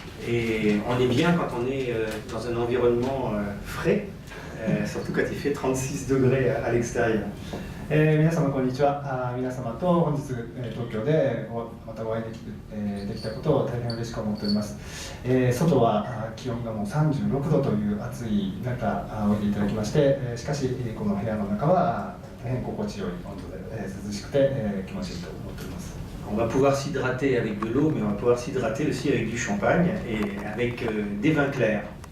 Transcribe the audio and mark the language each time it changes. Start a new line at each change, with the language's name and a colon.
French: Et on est bien quand on est dans un environnement frais, surtout quand il fait 36 degrés à l'extérieur.
Japanese: 皆様こんにちは。皆様と本日東京でまたお会いできたことを大変嬉しく思っております。外は気温がもう36度という暑い中おいでいただきまして、しかしこの部屋の中は大変心地よい温度で涼しくて気持ちいいと思っております。
French: On va pouvoir s'hydrater avec de l'eau, mais on va pouvoir s'hydrater aussi avec du champagne et avec des vins clairs.